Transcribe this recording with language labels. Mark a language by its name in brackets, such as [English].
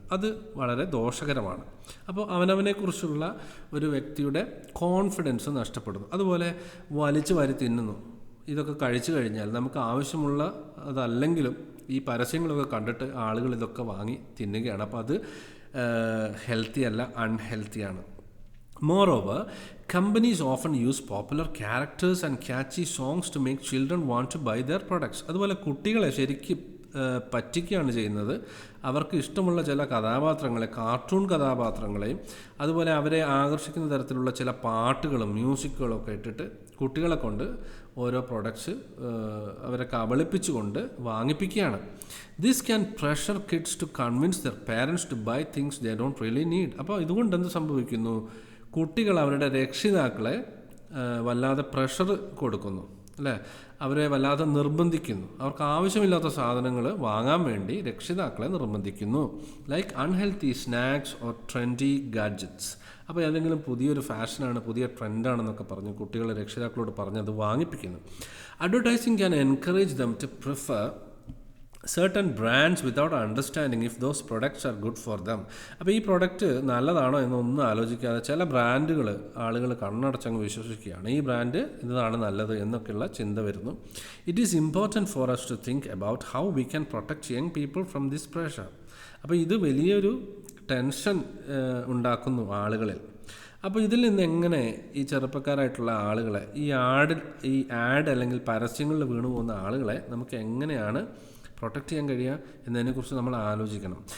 [Malayalam] അത് വളരെ ദോഷകരമാണ്. അപ്പോൾ അവനവനെക്കുറിച്ചുള്ള ഒരു വ്യക്തിയുടെ കോൺഫിഡൻസ് നഷ്ടപ്പെടുന്നു. അതുപോലെ വലിച്ചു വാരി തിന്നുന്നു. ഇതൊക്കെ കഴിച്ചു കഴിഞ്ഞാൽ നമുക്ക് ആവശ്യമുള്ള അതല്ലെങ്കിലും ഈ പരസ്യങ്ങളൊക്കെ കണ്ടിട്ട് ആളുകൾ ഇതൊക്കെ വാങ്ങി തിന്നുകയാണ്. അപ്പോൾ അത് ഹെൽത്തി അല്ല, അൺഹെൽത്തിയാണ്. [English] Moreover, companies often use popular characters and catchy songs to make children want to buy their products. [Malayalam] അതുപോലെ കുട്ടികളെ ശരിക്കും പറ്റിക്കുകയാണ് ചെയ്യുന്നത്. അവർക്ക് ഇഷ്ടമുള്ള ചില കഥാപാത്രങ്ങളെ, കാർട്ടൂൺ കഥാപാത്രങ്ങളെയും അതുപോലെ അവരെ ആകർഷിക്കുന്ന തരത്തിലുള്ള ചില പാട്ടുകളും മ്യൂസിക്കുകളും ഒക്കെ ഇട്ടിട്ട് കുട്ടികളെ കൊണ്ട് ഓരോ പ്രൊഡക്ട്സ് അവരെ കബളിപ്പിച്ചുകൊണ്ട് വാങ്ങിപ്പിക്കുകയാണ്. [English] This can pressure kids to convince their parents to buy things they don't really need. [Malayalam] അപ്പോൾ ഇതുകൊണ്ട് എന്ത് സംഭവിക്കുന്നു? കുട്ടികൾ അവരുടെ രക്ഷിതാക്കളെ വല്ലാതെ പ്രഷർ കൊടുക്കുന്നു, അല്ലേ? അവരെ വല്ലാതെ നിർബന്ധിക്കുന്നു. അവർക്ക് ആവശ്യമില്ലാത്ത സാധനങ്ങൾ വാങ്ങാൻ വേണ്ടി രക്ഷിതാക്കളെ നിർബന്ധിക്കുന്നു. [English] Like unhealthy snacks or trendy gadgets. [Malayalam] അപ്പോൾ ഏതെങ്കിലും പുതിയൊരു ഫാഷനാണ്, പുതിയ ട്രെൻഡാണെന്നൊക്കെ പറഞ്ഞ് കുട്ടികളെ രക്ഷിതാക്കളോട് പറഞ്ഞ് അത് വാങ്ങിപ്പിക്കുന്നു. [English] Advertising can encourage them to prefer certain brands without understanding if those products are good for them. [Malayalam] അപ്പോൾ ഈ പ്രൊഡക്റ്റ് നല്ലതാണോ എന്നൊന്നും ആലോചിക്കാതെ ചില ബ്രാൻഡുകൾ ആളുകൾ കണ്ണടച്ചങ്ങ് വിശ്വസിക്കുകയാണ്. ഈ ബ്രാൻഡ് ഇതാണ് നല്ലത് എന്നൊക്കെയുള്ള ചിന്ത വരുന്നു. [English] It is important for us to think about how we can protect young people from this pressure. [Malayalam] അപ്പോൾ ഇത് വലിയൊരു ടെൻഷൻ ഉണ്ടാക്കുന്നു ആളുകളിൽ. അപ്പോൾ ഇതിൽ നിന്ന് എങ്ങനെ ഈ ചെറുപ്പക്കാരായിട്ടുള്ള ആളുകളെ ഈ ആഡ് അല്ലെങ്കിൽ പരസ്യങ്ങളിൽ വീണു പോകുന്ന ആളുകളെ നമുക്ക് എങ്ങനെയാണ് പ്രൊട്ടക്റ്റ് ചെയ്യാൻ കഴിയുക എന്നതിനെക്കുറിച്ച് നമ്മൾ ആലോചിക്കണം.